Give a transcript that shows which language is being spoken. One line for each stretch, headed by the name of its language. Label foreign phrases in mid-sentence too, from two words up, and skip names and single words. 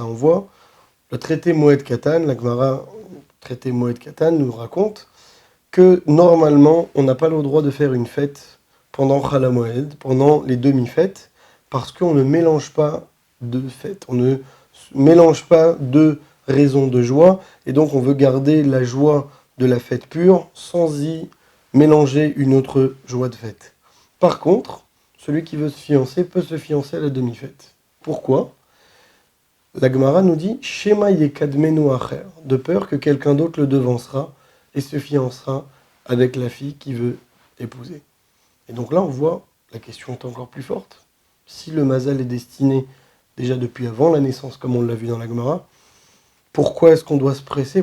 French: On voit le traité Moed Katan, la Gemara, traité Moed Katan, nous raconte que normalement, on n'a pas le droit de faire une fête pendant Chala Moed, pendant les demi-fêtes, parce qu'on ne mélange pas de fêtes, on ne mélange pas de raisons de joie, et donc on veut garder la joie de la fête pure sans y mélanger une autre joie de fête. Par contre, celui qui veut se fiancer peut se fiancer à la demi-fête. Pourquoi ? La Gemara nous dit
Hebrew: שמא יקדמנו אחר,
French: de peur que quelqu'un d'autre le devancera et se fiancera avec la fille qui veut épouser. Et donc là, on voit, la question est encore plus forte. Si le mazal est destiné déjà depuis avant la naissance, comme on l'a vu dans la Gemara, pourquoi est-ce qu'on doit se presser ?